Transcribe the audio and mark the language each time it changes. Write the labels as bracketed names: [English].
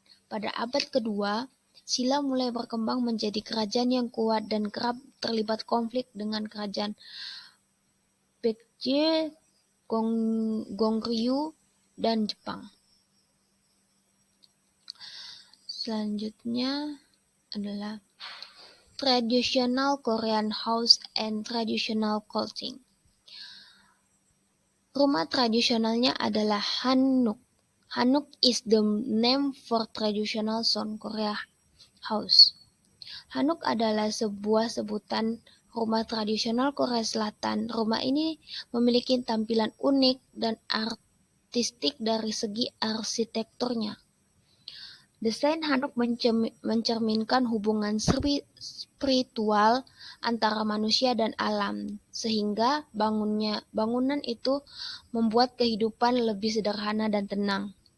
[Indonesian] Pada abad kedua, Silla mulai berkembang menjadi kerajaan yang kuat dan kerap terlibat konflik dengan kerajaan Baekje, Goryeo, dan Jepang. Selanjutnya adalah [English] Traditional Korean House and Traditional Clothing. [Indonesian] Rumah tradisionalnya adalah hanok. [English] Hanok is the name for traditional South Korea house. [Indonesian] Hanok adalah sebuah sebutan rumah tradisional Korea Selatan. Rumah ini memiliki tampilan unik dan artistik dari segi arsitekturnya. Desain Hanok mencerminkan hubungan spiritual antara manusia dan alam, sehingga bangunan itu membuat kehidupan lebih sederhana dan tenang.